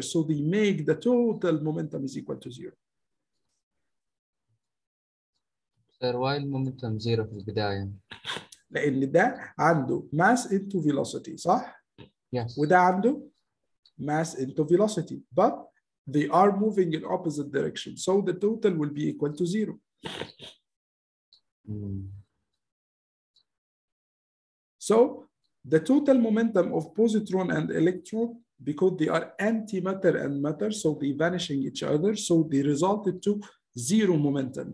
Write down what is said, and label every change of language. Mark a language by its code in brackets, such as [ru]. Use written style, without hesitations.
[en] So they make the total momentum is equal to 0. Sir, why [ar] المومنتم 0 في البداية؟ لأن ده عنده [en] mass into velocity، [ar] صح؟ [en] Yes. [ar] وده عنده [en] mass into velocity, but they are moving in opposite direction. So the total will be equal to 0. So the total momentum of positron and electron, because they are antimatter and matter, so they vanishing each other, so they resulted to 0 momentum.